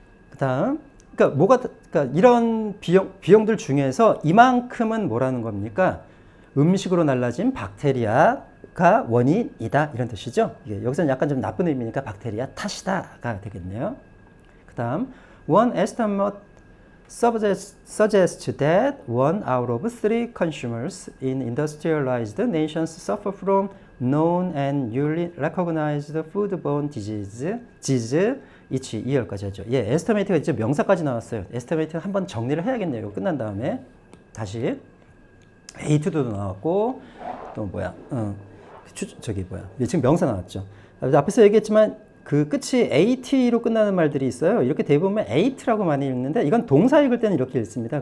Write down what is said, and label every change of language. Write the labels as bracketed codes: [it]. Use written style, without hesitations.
[ko] 그다음 그러니까 이런 비용들 중에서 이만큼은 뭐라는 겁니까? 음식으로 날라진 박테리아가 원인이다 이런 뜻이죠. 여기서는 약간 좀 나쁜 의미니까 박테리아 탓이다가 되겠네요. 그 다음 [en] one estimate suggests that 1 out of 3 consumers in industrialized nations suffer from known and newly recognized foodborne disease each year까지 [ko] 하죠. 예, estimate가 이제 명사까지 나왔어요. estimate는 한번 정리를 해야겠네요. 이거 끝난 다음에 다시 A2도 나왔고 또 뭐야? 저기 뭐야? 지금 명사 나왔죠. 앞에서 얘기했지만 그 끝이 AT로 끝나는 말들이 있어요. 이렇게 대부분 AT라고 많이 읽는데 이건 동사 읽을 때는 이렇게 읽습니다.